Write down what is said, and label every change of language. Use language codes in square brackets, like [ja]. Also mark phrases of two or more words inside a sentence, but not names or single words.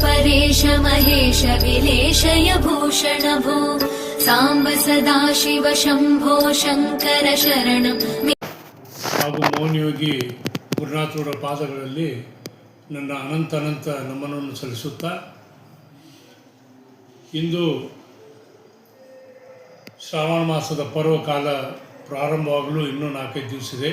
[sa] गणेश महेश विलेशय भूषण भो साम्ब सदाशिव शम्भो शङ्कर शरणं [kn] ಹಾಗೂ ಮೌನಯೋಗಿ ಗುರುನಾಥರ ಪಾದಗಳಲ್ಲಿ ನನ್ನ ಅನಂತ ನಮನವನ್ನು ಸಲ್ಲಿಸುತ್ತಾ ಇಂದು ಶ್ರಾವಣ ಮಾಸದ ಪರ್ವಕಾಲ ಪ್ರಾರಂಭವಾಗಲು ಇನ್ನೂ 4-5 ದಿವಸ ಇದೆ.